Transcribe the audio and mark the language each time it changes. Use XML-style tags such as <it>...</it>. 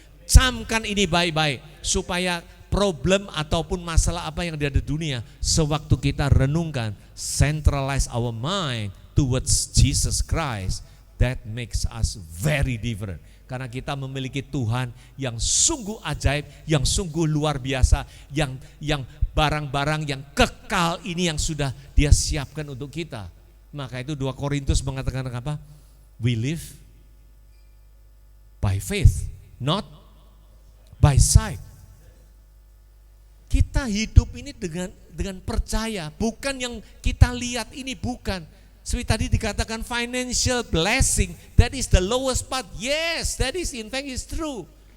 <id>Camkan ini baik-baik supaya problem ataupun masalah apa yang ada di dunia, sewaktu kita renungkan,</id> <en>centralize our mind towards Jesus Christ, that makes us very different.</en> <id>Karena kita memiliki Tuhan yang sungguh ajaib, yang sungguh luar biasa, yang barang-barang yang kekal ini yang sudah Dia siapkan untuk kita. Maka itu 2 Korintus mengatakan apa?</id> <en>We live by faith, not by sight.</en> <id>Kita hidup ini dengan percaya, bukan yang kita lihat ini, bukan. Seperti tadi dikatakan</id> <en>financial blessing, that is the lowest part. Yes, that is in fact is true.</en>